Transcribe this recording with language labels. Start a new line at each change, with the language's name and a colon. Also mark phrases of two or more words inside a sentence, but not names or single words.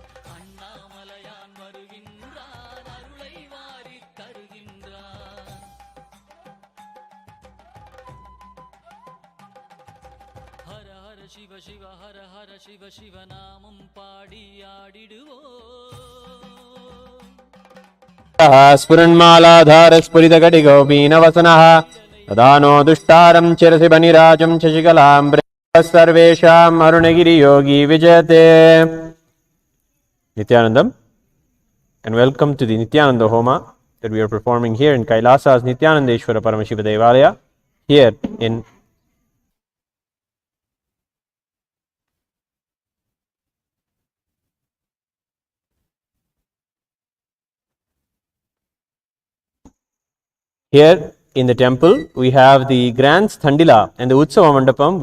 Tamil: அண்ணாமலையான் வருகின்றான், அருளை வாரி தருகின்றான். ஹர ஹர சிவ சிவ ஹர ஹர சிவ சிவ நாமம் பாடி ஆடிடுவோம்.
Sanskrit: स्फुरन्मालाधार स्फुरितकटिगोपीनवसनः तदानो दुष्टारं चिरसि बनिराजं शशिकलां सर्वेषाम् अरुणगिरियोगी विजयते.
English: Nithyanandam, and welcome to the Nithyananda Homa that we are performing here in Kailasa's Nithyanandeshwara Paramashiva Devalaya here in Here in the temple, we have the grand Thandila and the Utsava Mandapam.